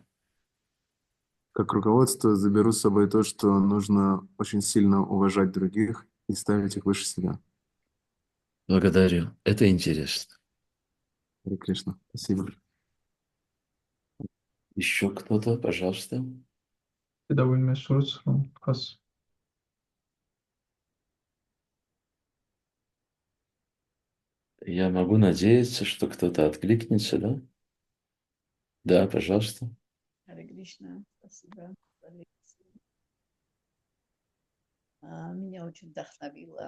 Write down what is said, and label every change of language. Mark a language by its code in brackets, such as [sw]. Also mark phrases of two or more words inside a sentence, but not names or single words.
[ru] Как руководство заберу с собой то, что нужно очень сильно уважать других и ставить их выше себя. Благодарю. Это интересно. Харе Кришна. Спасибо. Еще кто-то, пожалуйста. [ka] და ვინმე სურს რომ თქვას [ru] Я могу надеяться, что кто-то откликнется, да? Да, пожалуйста. Харе Кришна, спасибо за лекцию. Меня очень вдохновило.